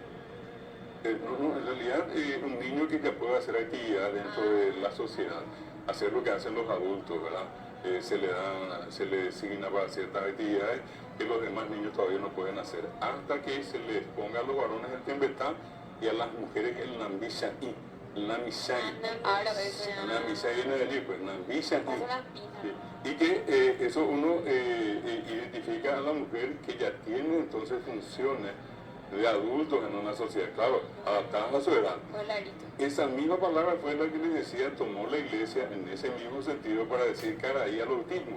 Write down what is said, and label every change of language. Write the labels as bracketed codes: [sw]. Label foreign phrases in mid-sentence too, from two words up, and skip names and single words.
[es] no, en realidad un niño que ya puede hacer actividad dentro de la sociedad, hacer lo que hacen los adultos, ¿verdad? Se le designa para ciertas actividades que los demás niños todavía no pueden hacer, hasta que se les ponga a los varones el tembetá y a las mujeres el nambishaí. Namishaí. Namishaí viene de allí, pues nambishaí. Y que eso uno identifica a la mujer que ya tiene entonces funciones de adultos en una sociedad, claro, adaptadas a su edad. Esa misma palabra fue la que les decía, tomó la iglesia en ese mismo sentido para decir Caraí al autismo.